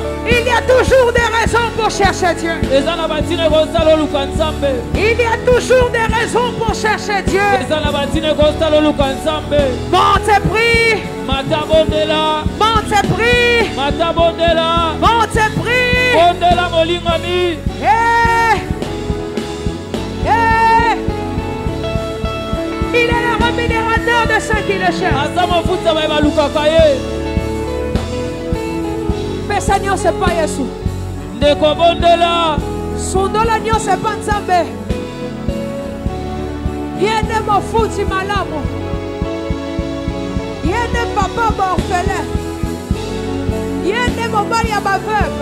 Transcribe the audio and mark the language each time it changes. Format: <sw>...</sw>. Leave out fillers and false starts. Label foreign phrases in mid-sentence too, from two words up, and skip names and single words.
<fr>Il y a toujours des raisons pour chercher Dieu. Il y a toujours des raisons pour chercher Dieu. Monte et prie.</fr> <ln>Mata bondela.</ln> <fr>Monte et prie.</fr> <ln>Mata bondela.</ln> <fr>Monte et prie.</fr> <ln>Bondela molinga mi.</ln> <fr>Il est le rémunérateur de ceux qui le cherchent.</fr> <ln>Pesa nyonso pa Yesu. Ndeko bondela. Sundola nyonso pa Nzambe. Yende mofuti malamu. Yende papa ba orphelin. Yende mobali ya baveuve.</ln>